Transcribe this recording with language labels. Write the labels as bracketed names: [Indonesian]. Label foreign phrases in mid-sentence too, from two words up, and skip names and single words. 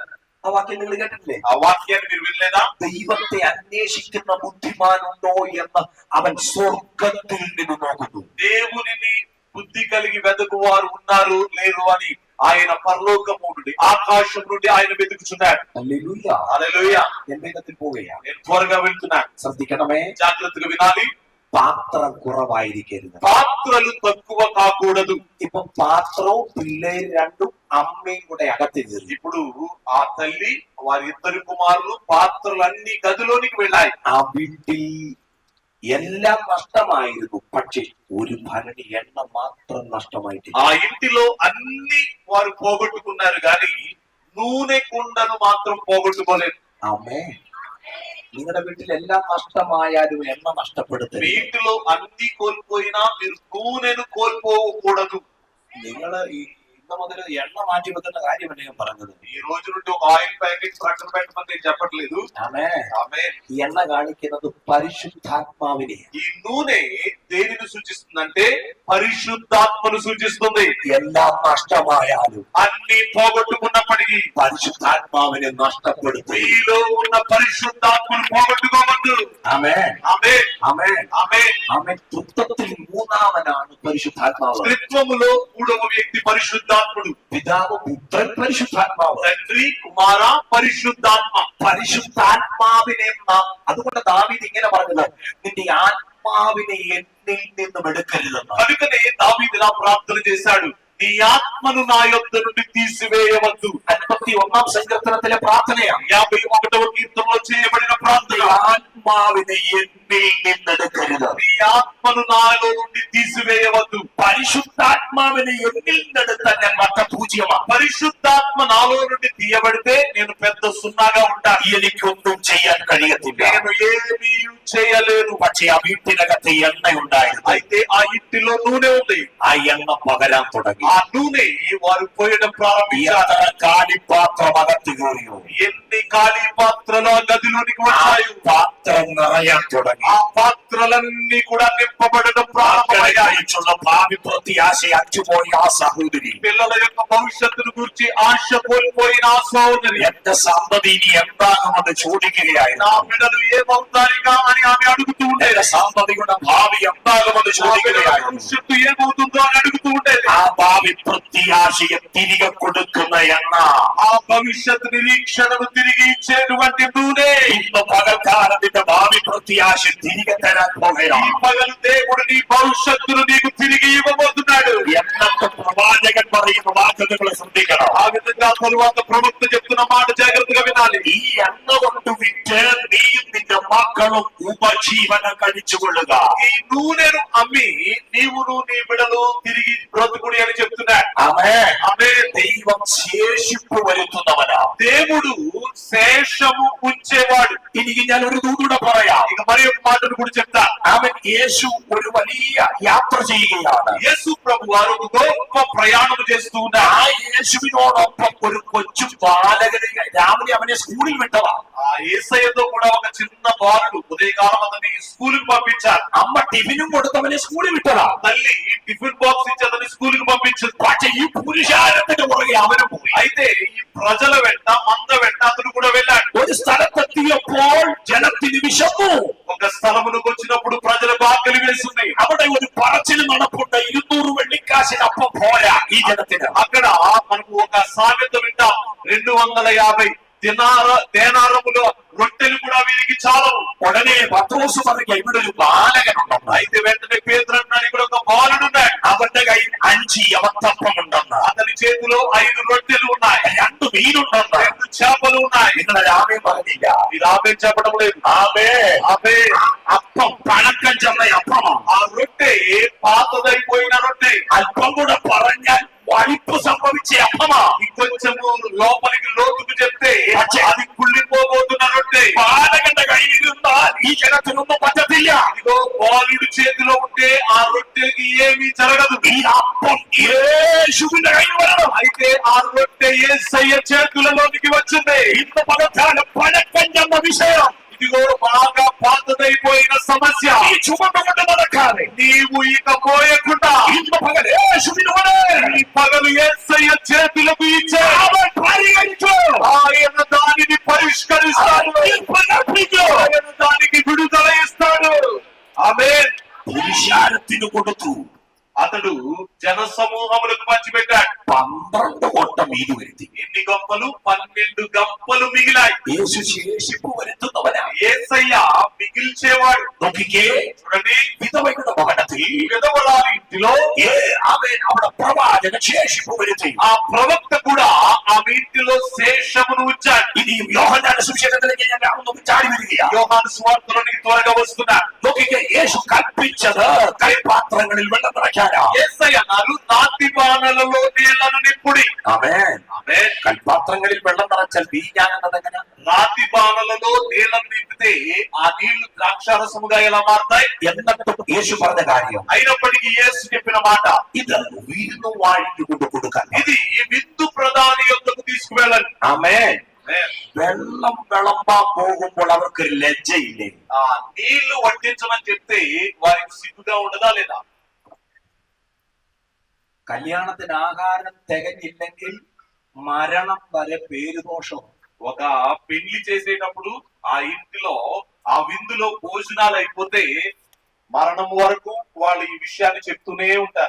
[Malayalam] ആ വാക്യം നിങ്ങൾ കേട്ടിട്ടില്ലേ? [Telugu] ఆ వాక్యాన్ని మీరు వినలేదా? [Malayalam] ദൈവത്തെ അന്വേഷിക്കുന്ന ബുദ്ധിമാനുണ്ടോ എന്ന് അവൻ സ്വർഗത്തിൽ നിന്ന് നോക്കുന്നു. [Telugu] దేవునిని బుద్ధి కలిగి వెదకువారు ఉన్నారు లేరు అని ఆయన పరలోకము నుండి, ఆకాశం నుండి ఆయన వెతుకుచున్నాడు. [Malayalam] ഹല്ലേലൂയ. [Telugu] హల్లెలూయా. [Malayalam] ഞാൻ വേഗത്തിൽ പോവുകയാണ്. [Telugu] నేను త్వరగా వెళ్తున్నాను, [Malayalam] ശ്രദ്ധിക്കണമേ. [Telugu] జాగ్రత్తగా వినాలి. [Malayalam] പാത്രം കുറവായിരിക്കരുത്. [Telugu] పాత్రలు తక్కువ కాకూడదు. [Malayalam] ഇപ്പൊ പാത്രവും പിള്ളേര് രണ്ടും അമ്മയും കൂടെ അകത്തിരുന്നു. [Telugu] ఇప్పుడు ఆ తల్లి వారి 2 కుమారులు పాత్రలన్నీ గదిలోనికి వెళ్ళాయి. [Malayalam] ആ വീട്ടിൽ എല്ലാം നഷ്ടമായിരുന്നു, പക്ഷെ ഒരു ഭരണി എണ്ണ മാത്രം നഷ്ടമായിട്ടില്ല. [Telugu] ఆ ఇంటిలో అన్ని వారు పోగొట్టుకున్నారు, కానీ నూనె కుండను మాత్రం పోగొట్టుకోలేదు. [Malayalam] ആമേൻ. നിങ്ങളുടെ വീട്ടിൽ എല്ലാം നഷ്ടമായാലും എണ്ണ [Telugu] మీ [Malayalam] നഷ്ടപ്പെടുത്തരുത്. [Telugu] ఇంటిలో అన్ని కోల్పోయినా మీరు నూనెను కోల్పోకూడదు. [Malayalam] നിങ്ങൾ ഇന്ന് മുതൽ എണ്ണ മാറ്റി വെക്കുന്ന കാര്യമല്ല ഞാൻ പറഞ്ഞത്. [Telugu] ఈ రోజు నుండి ఒక [English] oil packet [Telugu] ప్రక్కన పెట్టమని నేను చెప్పట్లేదు. [Malayalam] ആമേൻ. [Telugu] ఆమేన్. [Malayalam] ഈ എണ്ണ കാണിക്കുന്നത് పరిశుద్ధాత్മാവിനെ. [Telugu] ఈ నూనె దేనిని సూచిస్తుందంటే పరిశుద్ధాత్మను సూచిస్తుంది. [Malayalam] എല്ലാം നഷ്ടമായാലും [Telugu] అన్ని పోగొట్టుకున్నప్పటికీ [Malayalam] పరిశుద్ధాత్മാവിനെ నష్టപ്പെടുത്തി. [Telugu] మీలో ఉన్న పరిశుద్ధాత్మను పోగొట్టుకోవద్దు. [Malayalam] ആമേൻ. [Telugu] ఆమేన్. [Malayalam] ആമേൻ. [Telugu] ఆమేన్. [Malayalam] ആമേൻ. തൃത്വത്തിൽ മൂന്നാമനാണ് പരിശുദ്ധാത്മാവ്. [Telugu] త్రిత్వములో మూడవ వ్యక్తి పరిశుద్ధాత్ముడు. [Malayalam] പിതാവ്, പുത്രൻ, പരിശുദ്ധാത്മാവ്. [Telugu] తండ్రి, కుమార, పరిశుద్ధాత్మ. [Malayalam] പരിശുദ്ധാത്മാവിനെ നാം, അതുകൊണ്ട് ദാവീദ് ഇങ്ങനെ പറഞ്ഞത്, നിന്റെ ആത്മാവിനെ എന്നിൽ നിന്നും എടുക്കരുതെന്ന്. [Telugu] కనుకనే దావీదు ఇలా ప్రార్థన చేశాడు, నీ ఆత్మను నా యొద్ద నుండి తీసివేయవద్దు. [Malayalam] 51ാം സങ്കീർത്തനത്തിലെ പ്രാർത്ഥനയാണ്. [Telugu] 51వ కీర్తనలో చేయబడిన ప్రార్థన. [Malayalam] ആത്മാവിനെ എന്നിൽ നിന്നെടുക്കരുത്. [Telugu] నీ ఆత్మను నాలో నుండి తీసివేయవద్దు. [Malayalam] പരിശുദ്ധാത്മാവിനെ എന്നിൽ നിന്നെടുത്താൽ ഞാൻ വട്ടപൂജ്യമാണ്. [Telugu] పరిశుద్ధాత్మ నాలో నుండి తీయబడితే నేను పెద్ద సున్నాగా ఉంటాను. [Malayalam] എനിക്കൊന്നും ചെയ്യാൻ കഴിയത്തില്ല. [Telugu] నేను ఏమీ చేయలేను. [Malayalam] പക്ഷേ ആ വീട്ടിനകത്ത് എണ്ണയുണ്ടായിരുന്നു. [Telugu] అయితే ఆ ఇంటిలో నూనె ఉంది. [Malayalam] ആ എണ്ണ പകരാൻ തുടങ്ങി. [Telugu] ఆ నూనె వారు పోయడం ప్రారంభించారు. [Malayalam] എത്ര കാലിപ്പാത്രം അകത്ത് കയറിയോ, [Telugu] ఎన్ని ఖాళీ పాత్రలు ఆ గదిలోనికి [Malayalam] ആ [Telugu] వచ్చాయి. [Malayalam] പാത്രം നിറയാൻ തുടങ്ങി. [Telugu] ఆ పాత్రలన్నీ కూడా నింపబడడం ప్రారంభమయ్యాయి. [Malayalam] മക്കളെക്കുറിച്ചുള്ള ഭാവി പ്രത്യാശ അറ്റുപോയ ആ സഹോദരി, [Telugu] పిల్లల యొక్క భవిష్యత్తును గురించి ఆశ కోల్పోయిన ఆ సోదరి, [Malayalam] എന്റെ സന്തതി ഇനി എന്താകുമെന്ന് [Telugu] నా [Malayalam] ചോദിക്കുകയായിരുന്നു. [Telugu] బిడ్డలు ఏమవుతారిగా అని ఆమె అడుగుతూ ఉండేది. [Malayalam] എന്റെ സന്തതിയുടെ ഭാവി എന്താകുമെന്ന് [Telugu] నా బిడ్డల [Malayalam] ചോദിക്കുകയായിരുന്നു. [Telugu] భవిష్యత్తు ఏమవుతుందో అని అడుగుతూ ఉండేది. [Malayalam] ആ ഭാവി പ്രത്യാശയെ തിരികെ കൊടുക്കുന്ന എണ്ണ [Telugu] ఆ భవిష్యత్ నిరీక్షణను తిరిగి ఇచ్చేటువంటి నూనె [Malayalam] ഇന്ന് പകൽക്കാലത്തിന്റെ ഭാവി പ്രത്യാശ തിരികെ തരാൻ [Telugu] ఈ [Malayalam] പോകുകയാണ്. [Telugu] పగలు దేవుడు నీ భవిష్యత్తును నీకు తిరిగి ఇవ్వబోతున్నాడు. [Malayalam] എന്നൊക്കെ പ്രവാചകൻ പറയുന്ന വാക്ക് നിങ്ങൾ ശ്രദ്ധിക്കണം. [Telugu] ఆ విధంగా తరువాత ప్రవక్త చెప్తున్న మాట జాగ్రత్తగా వినాలి. [Malayalam] ഈ എണ്ണ കൊണ്ട് വിറ്റ് നീയും നിന്റെ മക്കളും ഉപജീവനം കഴിച്ചുകൊള്ളുക. [Telugu] ఈ నూనెను అమ్మి నీవును నీ బిడలు తిరిగి బ్రతుకుడి అని చెప్తున్నాడు. [Malayalam] ആമേൻ. [Telugu] ఆమె [Malayalam] ദൈവം ശേഷിപ്പ് വരുത്തുന്നവനാ. [Telugu] దేవుడు శేషము ఉంచేవాడు. [Malayalam] എനിക്ക് ഞാൻ ഒരു ദൂതൂടെ പറയാം. [Telugu] ఇక మరి ఒక మాటను కూడా చెప్తా. [Malayalam] അവൻ യേശു ഒരു വലിയ യാത്ര ചെയ്യുകയാണ്. [Telugu] యేసు ప్రభు వారు ఒక గొప్ప ప్రయాణం చేస్తూ [Malayalam] ആ [Telugu] ఉన్నారు. [Malayalam] യേശുവിനോടൊപ്പം ഒരു കൊച്ചു ബാലകനെ രാവിലെ അവനെ സ്കൂളിൽ വിട്ടതാ. [Telugu] ఆ యేసయ్యతో కూడా ఒక చిన్న బాలుడు ఉదయకాలం అతన్ని స్కూల్ కి పంపించారు. [Malayalam] അമ്മ ടിഫിനും കൊടുത്തവനെ സ്കൂളിൽ വിട്ടതാ. [Telugu] తల్లి [English] tiffin box [Telugu] ఇచ్చి అతన్ని స్కూల్ కి పంపించింది. [Malayalam] പക്ഷെ ഈ പുരുഷാരത്തിന്റെ പുറകെ അവനും പോയി. [Telugu] అయితే ఈ ప్రజల వెంట మంద వెంట అతను కూడా వెళ్ళాడు. [Malayalam] ഒരു സ്ഥലത്തെത്തിയപ്പോൾ ജനത്തിന് വിശന്നു. [Telugu] ఒక స్థలమునకు వచ్చినప్పుడు ప్రజలకు ఆకలి వేసింది. [Malayalam] അവിടെ ഒരു പറച്ചിൽ നടപ്പുണ്ട്, 200 വെള്ളിക്കാശിന് അപ്പം പോരാ ഈ ജനത്തിന്. [Telugu] అక్కడ మనకు ఒక సామెత వింటాం, 250 దేనారముల రొట్టెలు కూడా వీరికి చాలవు. [Malayalam] ഉടനെ പത്രോസ് പറയുക, ഇവിടെ ഒരു ബാലകനുണ്ടെന്ന്. [Telugu] అయితే వెంటనే పేతురు అన్నాడు, ఇక్కడ ఒక బాలుడున్నాడు. [Malayalam] അവന്റെ കയ്യിൽ 5 യവത്തപ്പമുണ്ടെന്ന്, [Telugu] అతని చేతిలో 5 రొట్టెలు ఉన్నాయి, [Malayalam] 2 മീനുണ്ടെന്ന്. [Telugu] 2 చేపలు ఉన్నాయి. [Malayalam] നിങ്ങളെ രാമേ പറഞ്ഞില്ല. [Telugu] ఇది ఆమె చెప్పడం లేదు. [Malayalam] ആമേ. [Telugu] ఆమె [Malayalam] അപ്പം പഴക്കം ചെന്ന അപ്പമാണ്. [Telugu] ఆ రొట్టె పాతదైపోయిన రొట్టె. [Malayalam] അല്പം കൂടെ പറഞ്ഞാൽ വഴിപ്പ് സംഭവിച്ച അപ്പമാ. [Telugu] ఇంకొంచెము లోపలికి లోతుకు చెప్తే అది కుళ్ళిపోబోతున్న రొట్టె. [Malayalam] ബാലകന്റെ കയ്യിലിരുന്നാൽ ఈ ജനത്തിനൊന്നും പറ്റത്തില്ല. [Telugu] ఇదిగో బాలుడి చేతిలో ఉంటే ఆ రొట్టెకి ఏమీ జరగదు. [Malayalam] ഈ അപ്പം യേശുവിന്റെ കയ്യിൽ വരണം. [Telugu] అయితే ఆ రొట్టె యేసయ్య చేతులలోనికి వచ్చింది. [Malayalam] ഇന്ന് പകൽക്കാലം പഴക്കം ചെന്ന വിഷയം, [Telugu] ఇదిగో బాగా పాతదైపోయిన సమస్య [Malayalam] ഈ ചുമന്നുകൊണ്ട് നടക്കാതെ [Telugu] నీవు ఇక పోయకుండా [Malayalam] ഇന്ന് പകൽ യേശുവിനോട് [Telugu] ఈ పగలు యేసయ్య చేతులకు ఇచ్చే [Malayalam] അവൻ പരിഹരിച്ചു. [Telugu] ఆయన దానిని పరిష్కరిస్తాడు. ఆయన దానికి విడుదల ఇస్తాడు. ఆమేన్. [Malayalam] പുരുഷാരത്തിന് കൊടുത്തു. [Telugu] అతడు జన సమూహములకు పంచిపెట్టాడు. [Malayalam] 12 കൊട്ട മീൻ വരുത്തി. [Telugu] ఎన్ని గంపలు? 12 గంపలు మిగిలాయి. [Malayalam] യേശു ശേഷിപ്പ് വരുത്തുന്നവനാ. [Telugu] యేసయ్య మిగిల్చేవాడు. [Malayalam] നോക്കിക്കേ, [Telugu] చూడండి, [Malayalam] വിധവയുടെ ഭവനത്തിൽ [Telugu] విధవరాలి ఇంటిలో [Malayalam] അവൻ അവിടെ പ്രവാചക ശേഷിപ്പ് വരുത്തി. [Telugu] ఆ ప్రవక్త కూడా ఆమె ఇంటిలో శేషమును ఉంచాడు. [Malayalam] ഇനിയും യോഹന്നാന്റെ സുവിശേഷത്തിലേക്ക് ഞാൻ ഒന്ന് ചാടി വരികയാ. [Telugu] యోహాను సువార్తలోనికి త్వరగా వస్తున్నా. [Malayalam] നോക്കിക്കേ, യേശു കൽപ്പിച്ചത് കൈപാത്രങ്ങളിൽ വെള്ളം നിറയ്ക്കാനാ. [Telugu] యేసయ్య అన్నారు రాతి బాణలలో నీళ్లను నింపుడి. [Malayalam] ആമേൻ. [Telugu] ఆమేన్. [Malayalam] കൽപാത്രങ്ങളിൽ വെള്ളം നിറച്ചാൽ വീഞ്ഞാകുന്നത് എങ്ങനെ? [Telugu] రాతి బాణలలో నీళ్లను నింపితే ఆ నీళ్లు ద్రాక్షారసముగా ఎలా మారుతాయి? [Malayalam] എന്നിട്ടും യേശു പറഞ്ഞ കാര്യം, [Telugu] అయినప్పటికీ యేసు చెప్పిన మాట, [Malayalam] ഇത് വിരുന്നു വാഴിക്ക് കൊണ്ട് കൊടുക്കാൻ. [Telugu] ఇది ఈ విందు ప్రధాని యొద్దకు తీసుకువెళ్ళండి. [Malayalam] ആമേൻ. [Telugu] ఆమేన్. [Malayalam] വെള്ളം വിളമ്പാൻ പോകുമ്പോൾ അവർക്ക് ലജ്ജയില്ലേ? [Telugu] ఆ నీళ్లు వడ్డించమని చెప్తే వారికి సిగ్గుగా ఉండదా లేదా? [Malayalam] കല്യാണത്തിന് ആഹാരം തികഞ്ഞില്ലെങ്കിൽ മരണം വരെ പേരുദോഷം. [Telugu] ఒక పెళ్లి చేసేటప్పుడు ఆ ఇంటిలో ఆ విందులో భోజనాలు అయిపోతే మరణం వరకు వాళ్ళు ఈ విషయాన్ని చెప్తూనే ఉంటారు.